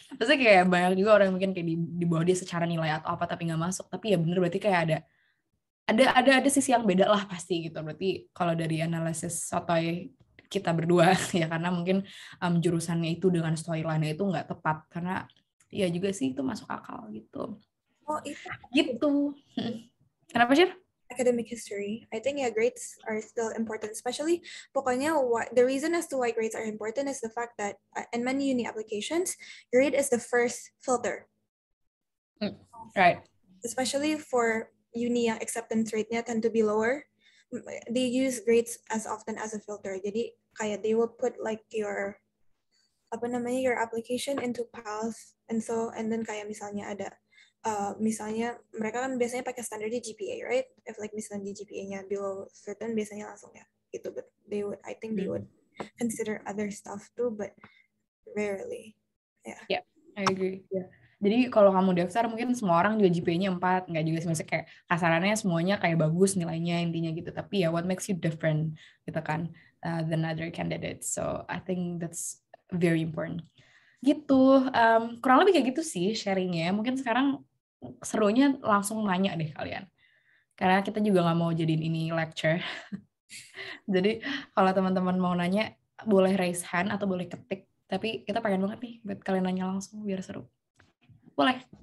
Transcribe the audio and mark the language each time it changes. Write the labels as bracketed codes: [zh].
[id] Maksudnya kayak banyak juga orang yang mungkin kayak di bawah dia secara nilai atau apa tapi nggak masuk, tapi ya bener berarti kayak ada sisi yang beda lah pasti gitu. Berarti kalau dari analisis sotoy kita berdua ya karena mungkin jurusannya itu dengan storyline-nya itu nggak tepat, karena ya juga sih itu masuk akal gitu. Oh itu Gitu. Kenapa sih? [en] Academic history. I think grades are still important, especially pokoknya the reason as to why grades are important is the fact that in many uni applications, grade is the first filter. Right. Especially for uni yang acceptance rate-nya tend to be lower, they use grades as often as a filter. [id] Jadi kayak [en] they will put like your application into PALS, and then [id] kayak misalnya ada misalnya mereka kan biasanya pakai standarnya GPA, right? If like misalnya di GPA-nya below certain, biasanya langsung ya gitu. [en] But they would consider other stuff too, but rarely. Yeah, I agree. Yeah. [id] Jadi kalau kamu daftar mungkin semua orang juga GPA-nya 4, nggak juga sih, maksudnya kayak kasarannya semuanya kayak bagus nilainya intinya gitu. Tapi ya [en] what makes you different [id] gitu kan [en] than other candidates. So I think that's very important. [id] Gitu, kurang lebih kayak gitu sih sharingnya. Mungkin sekarang serunya langsung nanya deh kalian. Karena kita juga nggak mau jadiin ini lecture. Jadi kalau teman-teman mau nanya boleh raise hand atau boleh ketik. Tapi kita pengen banget nih buat kalian nanya langsung biar seru. Boleh.